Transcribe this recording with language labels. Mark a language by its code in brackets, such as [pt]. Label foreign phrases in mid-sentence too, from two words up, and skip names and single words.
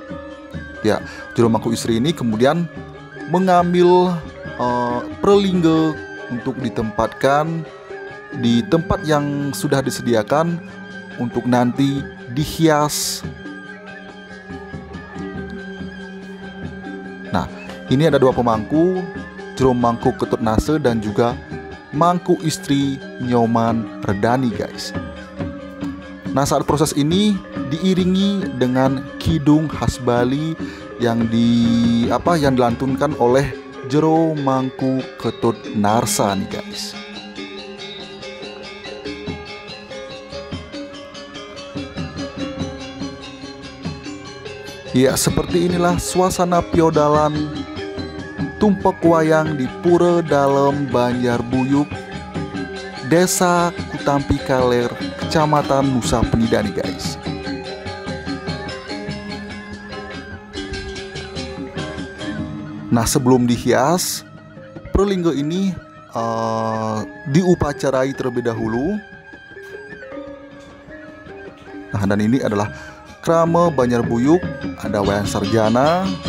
[id] Ya, Jero Mangku Istri ini kemudian mengambil pralingga untuk ditempatkan di tempat yang sudah disediakan untuk nanti dihias. Nah, ini ada 2 pemangku, Jero Mangku Ketut Nase dan juga mangku istri Nyoman Redani, guys. Nah, saat proses ini diiringi dengan kidung khas Bali yang dilantunkan oleh Jero Mangku Ketut Narsa nih, guys. Ya, seperti inilah suasana piodalan tumpek wayang di Pura Dalem Banjarbuyuk, Desa Kutampi Kaler, Kecamatan Nusa Penida nih, guys. Nah, sebelum dihias, pralingga ini diupacarai terlebih dahulu. Nah, dan ini adalah krama Banjarbuyuk, ada wayang sarjana.